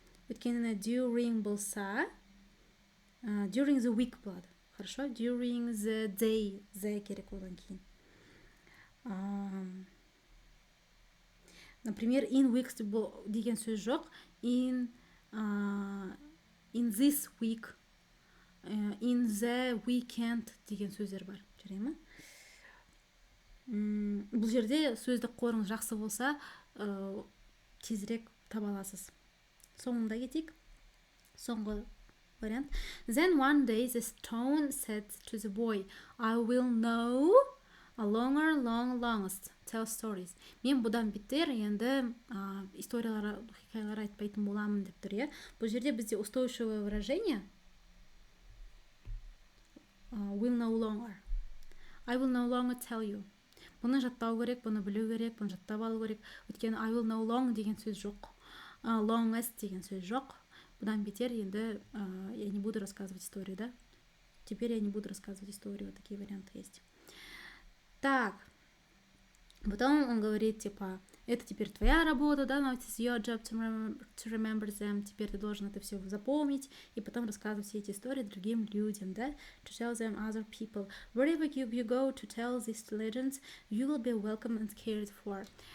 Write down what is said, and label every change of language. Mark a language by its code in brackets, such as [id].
[kk] Өткеніне during болса, during the week болады. [en] Хорошо, during the day. [kk] The керек одан кейін. Например, [en] in weeks [kk] деген сөз жоқ. [en] In this week. In the weekend [kk] деген сөздер бар. Жүре ме? Бұл жерде сөздік қорыңыз жақсы болса, тезірек таба аласыз. Соңында кетейік. Соңғы вариант. [en] Then one day the stone said to the boy, I will know a longer, longest tell stories. [kk] Мен бұдан бетер енді историялар, хикаялар айтпайтын боламын деп тұр, е. Бұл жерде бізде [ru] устойчивое выражение [en] will no longer. I will no longer tell you. [kk] Бұны жаттау керек, бұны білу керек, бұны жаттап алу керек. Өйткені [en] I will no long [kk] деген сөз жоқ. Longest деген сөз жоқ. Бұдан бетер енді [ru] я не буду рассказывать историю, да? Теперь я не буду рассказывать историю. Вот такие варианты есть. Так. Потом он говорит, типа, это теперь твоя работа, да, [en] now it's your job to remember them. [ru] Теперь ты должен это все запомнить и потом рассказывать все эти истории другим людям, да, [en] to tell them other people. Wherever you go to tell these legends, you will be welcome and cared for.